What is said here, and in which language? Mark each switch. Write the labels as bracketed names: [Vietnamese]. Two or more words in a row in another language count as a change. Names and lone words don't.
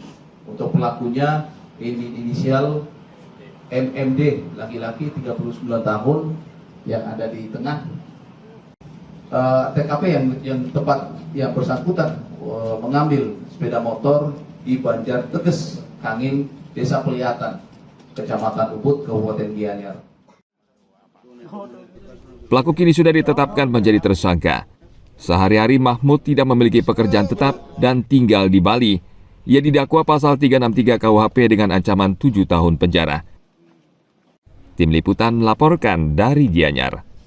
[Indonesian] Untuk pelakunya ini inisial MMD, laki-laki 39 tahun yang ada di tengah. TKP yang tempat yang bersangkutan mengambil sepeda motor di Banjar Teges, Kangin, Desa Pelihatan, Kecamatan Ubud, Kabupaten Gianyar. Pelaku kini sudah ditetapkan menjadi tersangka. Sehari-hari Mahmud tidak memiliki pekerjaan tetap dan tinggal di Bali. Ia didakwa pasal 363 KUHP dengan ancaman 7 tahun penjara. Tim Liputan melaporkan dari Gianyar.